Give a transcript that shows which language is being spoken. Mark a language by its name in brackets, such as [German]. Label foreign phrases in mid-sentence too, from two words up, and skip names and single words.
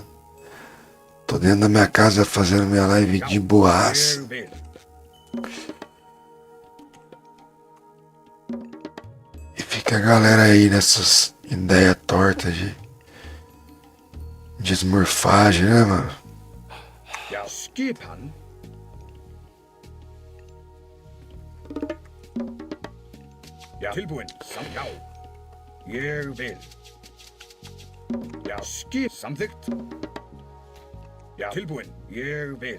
[Portuguese] Tô dentro da minha casa fazendo minha live de boas. E fica a galera aí nessas ideias tortas de esmorfagem, né, mano? [Icelandic] Tilbúin, já. Ég vil. Já, skip, samþykkt. Já, tilbúin, ég vil.